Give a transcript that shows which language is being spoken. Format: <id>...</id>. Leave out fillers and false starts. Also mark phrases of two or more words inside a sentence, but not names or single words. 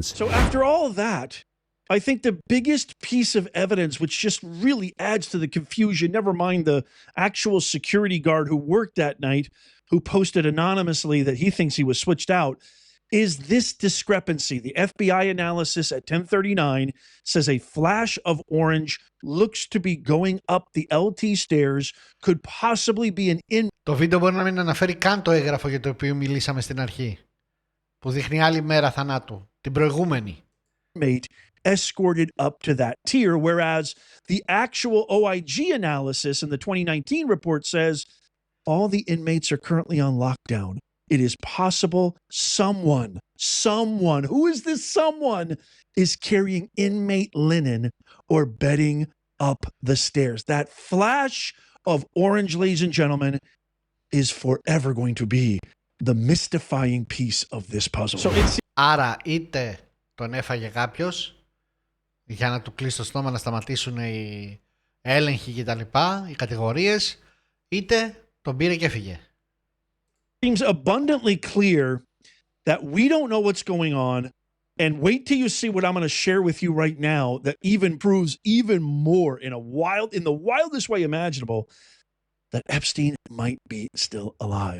<en>So after all that, I think the biggest piece of evidence, which just really adds to the confusion, never mind the actual security guard who worked that night, who posted anonymously that he thinks he was switched out, is this discrepancy. The FBI analysis at 10:39 says a flash of orange looks to be going up the LT stairs, could possibly be an in.</en> <el>Το βίντεο μπορεί να μην αναφέρει καν το έγγραφο για το οποίο μιλήσαμε στην αρχή, που δείχνει άλλη μέρα θανάτου, την προηγούμενη.</el> <en>Escorted up to that tier, whereas the actual OIG analysis in the 2019 report says all the inmates are currently on lockdown. It is possible someone, who is this someone, is carrying inmate linen or bedding up the stairs. That flash of orange, ladies and gentlemen, is forever going to be the mystifying piece of this puzzle. So it's...</en> <el>Άρα είτε τον έφαγε κάποιος για να του κλείσει το στόμα, να σταματήσουν οι έλεγχοι και τα λοιπά, οι κατηγορίες, είτε τον πήρε και έφυγε.</el> <en>Seems abundantly clear that we don't know what's going on, and wait till you see what I'm going to share with you right now that even proves even more in the wildest way imaginable that Epstein might be still alive.</en>